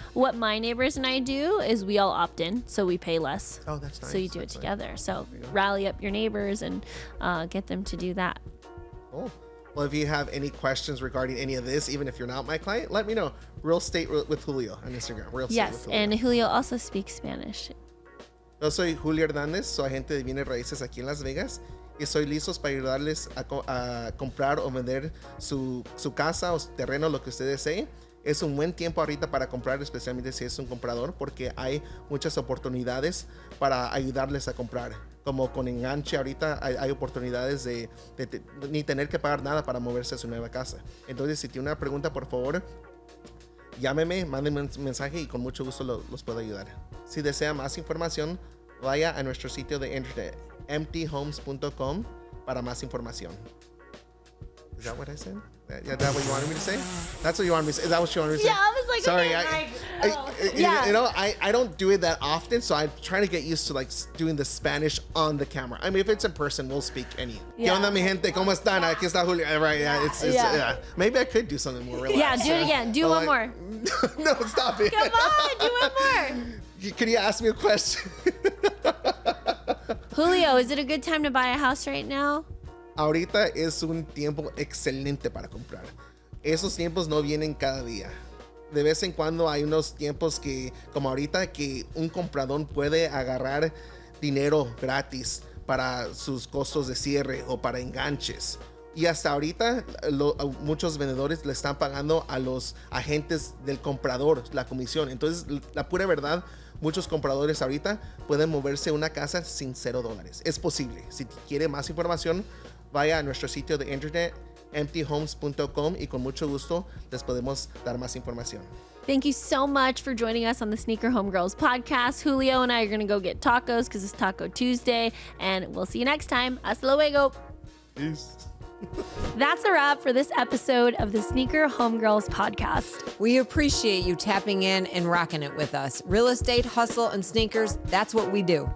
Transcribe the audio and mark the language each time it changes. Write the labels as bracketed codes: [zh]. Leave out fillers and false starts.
[en] What my neighbors and I do is we all opt in, so we pay less. Oh, that's nice. So you do it together. So rally up your neighbors and get them to do that. Cool. Well, if you have any questions regarding any of this, even if you're not my client, let me know. Real Estate with Julio on Instagram. Real Estate with Julio. And Julio also speaks Spanish. [es] Yo soy Julio Hernández, soy agente de bienes raíces aquí en Las Vegas, y estoy listos para ayudarles a comprar o vender su casa o su terreno, lo que usted desee. Es un buen tiempo ahorita para comprar, especialmente si es un comprador, porque hay muchas oportunidades para ayudarles a comprar. Como con enganche ahorita hay oportunidades de ni tener que pagar nada para moverse a su nueva casa. Entonces, si tiene una pregunta, por favor, llámeme, mándenme un mensaje y con mucho gusto los puedo ayudar. Si desea más información, vaya a nuestro sitio de internet, emptyhomes.com, para más información. [en] Is that what I said? Is that what you wanted me to say? That's what you wanted me to say. Is that what you wanted me to say? Yeah, I was like, sorry. okay, You know, I don't do it that often, so I'm trying to get used to like doing the Spanish on the camera. I mean, if it's in person, we'll speak any. Yeah. [es] ¿Qué onda, mi gente? ¿Cómo están? Aquí está Julio. [en] Right, yeah. Yeah. Maybe I could do something more relaxed. Yeah, do it again. Do one more. No, stop it. Come on, do one more. Can you ask me a question? Julio, is it a good time to buy a house right now? [es] Ahorita es un tiempo excelente para comprar. Esos tiempos no vienen cada día. De vez en cuando hay unos tiempos que, como ahorita, que un comprador puede agarrar dinero gratis para sus costos de cierre o para enganches. Y hasta ahorita muchos vendedores le están pagando a los agentes del comprador la comisión. Entonces, la pura verdad, muchos compradores ahorita pueden moverse una casa sin $0. Es posible. Si quiere más información, vaya a nuestro sitio de internet emptyhomes.com y con mucho gusto les podemos dar más información. [en] Thank you so much for joining us on the Sneaker Homegirls podcast. Julio and I are going to go get tacos because it's Taco Tuesday, and we'll see you next time. [es] Hasta luego. [en] Peace. That's a wrap for this episode of the Sneaker Homegirls podcast. We appreciate you tapping in and rocking it with us. Real estate, hustle, and sneakers, that's what we do.